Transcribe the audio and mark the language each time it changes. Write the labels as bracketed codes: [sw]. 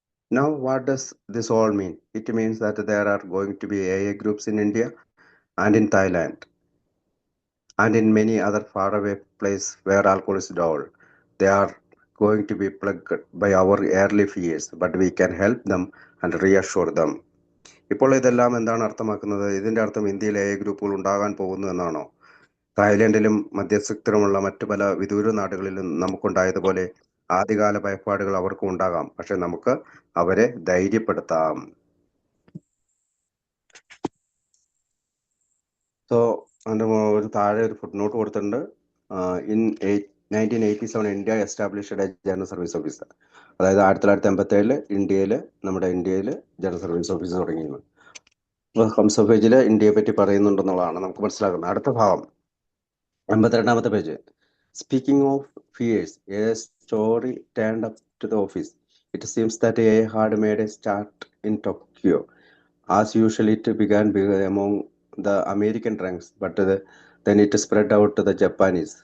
[en] Now, what does this all mean? It means that there are going to be AA groups in India and in Thailand and in many other faraway places where alcohol is dull. They are going to be plugged by our early fears, but we can help them and reassure them. [ml] ഇപ്പോൾ ഇതെല്ലാം എന്താണ് അർത്ഥമാക്കുന്നത്? ഇതിന്റെ അർത്ഥം ഇന്ത്യയിൽ AA ഗ്രൂപ്പുകൾ ഉണ്ടാകാൻ പോകുന്നു എന്നാണോ? തായ്ലൻഡിലും മധ്യസ്ഥത്തിലുമുള്ള മറ്റു പല വിദൂര നാടുകളിലും നമുക്കുണ്ടായതുപോലെ ആദ്യകാല ഭയപ്പാടുകൾ അവർക്കും ഉണ്ടാകാം. പക്ഷെ നമുക്ക് അവരെ ധൈര്യപ്പെടുത്താം. സോ അതിന്റെ ഒരു താഴെ ഒരു ഫുട് നോട്ട് കൊടുത്തിട്ടുണ്ട്. [en] In 1987 India established a general service office. [ml] അതായത് 1987 നമ്മുടെ ഇന്ത്യയിൽ ജനറൽ സർവീസ് ഓഫീസ് തുടങ്ങിയിരുന്നു. ഹംസ പേജില് ഇന്ത്യയെ പറ്റി പറയുന്നുണ്ടെന്നുള്ളതാണ് നമുക്ക് മനസ്സിലാക്കുന്നത്. അടുത്ത ഭാഗം 52ാമത്തെ page. [en] Speaking of fears, a story turned up to the office. It seems that A had made a start in Tokyo. As usual, it began among the American ranks, but then it spread out to the Japanese.